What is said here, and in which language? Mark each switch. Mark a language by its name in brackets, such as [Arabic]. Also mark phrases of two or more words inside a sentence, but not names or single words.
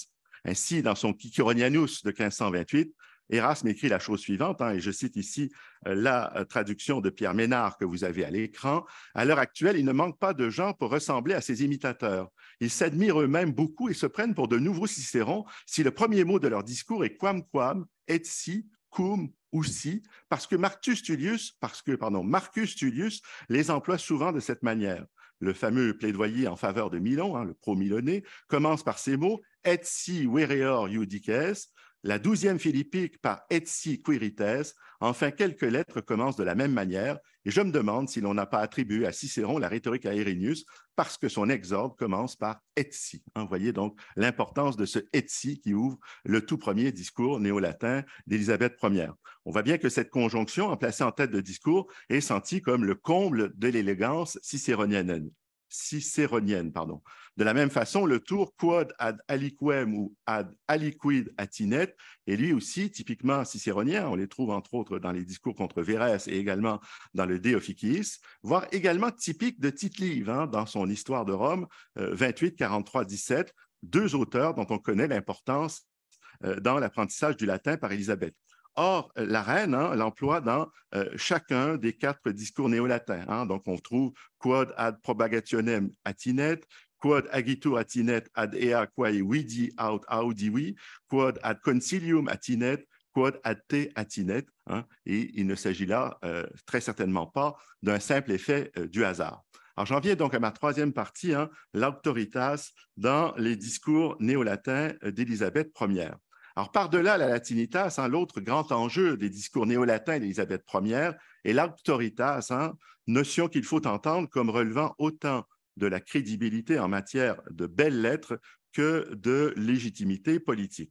[French] Ainsi, dans son Ciceronianus de 1528, Erasme écrit la chose suivante, et je cite ici la traduction de Pierre Ménard que vous avez à l'écran. À l'heure actuelle, il ne manque pas de gens pour ressembler à ses imitateurs. Ils s'admirent eux-mêmes beaucoup et se prennent pour de nouveaux Cicérons si le premier mot de leur discours est quamquam, [Latin] et si, [French] cum ou si, parce que Marcus Tullius les emploie souvent de cette manière. Le fameux plaidoyer en faveur de Milon, le pro-milonais, commence par ces mots « [Latin] et si vereor iudices [French] », la 12e philippique par « [Latin] et si quirites [French] », enfin quelques lettres commencent de la même manière, et je me demande si l'on n'a pas attribué à Cicéron la rhétorique à Irénius parce que son exorde commence par « [Latin] et si ». [French] Vous voyez donc l'importance de ce « [Latin] et si [French] » qui ouvre le tout premier discours néo-latin d'Élisabeth Ier. On voit bien que cette conjonction, placée en tête de discours, est sentie comme le comble de l'élégance cicéronienne. De la même façon, le tour [Latin] quod ad aliquem [French] ou [Latin] ad aliquid atinet [French] est lui aussi typiquement cicéronien. On les trouve entre autres dans les discours contre Verres et également dans le De Officiis, voire également typique de Tite-Live dans son Histoire de Rome 28, 43, 17, 2 auteurs dont on connaît l'importance dans l'apprentissage du latin par Élisabeth. Or, la reine l'emploie dans chacun des 4 discours néo-latins. Donc, on trouve [Latin] quod ad propagationem atinet, quod agitur atinet ad ea quae vidi aut audivi, quod ad concilium atinet, quod ad te atinet. [French] Et il ne s'agit là très certainement pas d'un simple effet du hasard. Alors, j'en viens donc à ma troisième partie, l'auctoritas dans les discours néo-latins d'Élisabeth Ier. Alors, par-delà la latinitas, l'autre grand enjeu des discours néo-latins d'Élisabeth Ier est l'auctoritas, notion qu'il faut entendre comme relevant autant de la crédibilité en matière de belles lettres que de légitimité politique.